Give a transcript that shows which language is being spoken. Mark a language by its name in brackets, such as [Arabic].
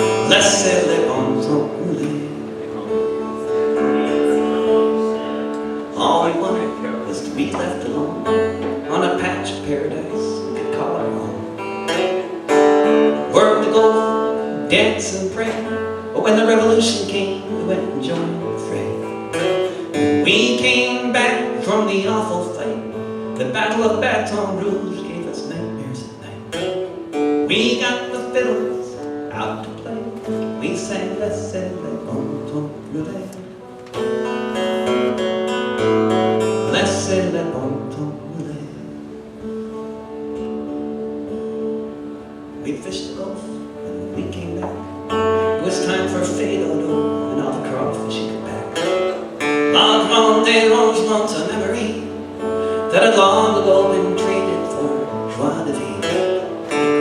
[French] Laissez, le bon temps, roulez. [English] All we wanted was to be left alone on a patch of paradise we could call our own. Work to go, dance and pray, but when the revolution came, we went and joined the fray. When we came back from the awful fight, the Battle of Baton Rouge gave us nightmares at night. We got the fiddles out to play, we sang [French] Laissez, le bon temps, roulez. Laissez, le bon temps, roulez. [English] We fished the Gulf and we came back. It was time for fade auto and all the crawfish you could pack. La Grande Rangements, a memory that had long ago been traded for joie de vivre.